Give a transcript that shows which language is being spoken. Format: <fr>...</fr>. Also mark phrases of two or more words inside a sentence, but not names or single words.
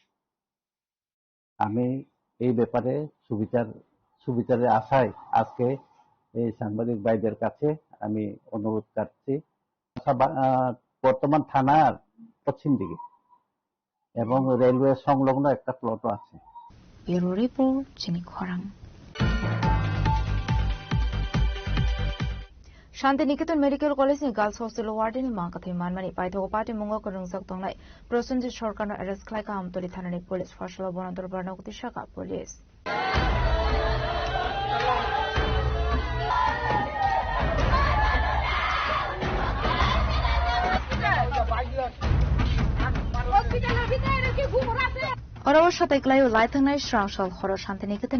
<bn>আমি এই ব্যাপারে সুবিচারের আশায় আজকে এই সাংবাদিক ভাইদের কাছে আমি অনুরোধ করছি। বর্তমান থানার পশ্চিম দিকে এবং রেলওয়ে সংলগ্ন একটা প্লটও আছে।</bn> <en>Bureau report</en> <trp>Jini Khorang. শান্তিনিকেতন মেডিকেল কলেজ ni</trp> <en>girls hostel warden</en> <trp>ni mangkathai manmani paithogo party mungo korungjak tongnai Prosenjit Sarkarno arrest khlaika Amtoli thanani police fashala bonador barnagoti shaka police Orawar Shateklayo Laithangnai Shrangshal Khoro Shantiniketan</trp>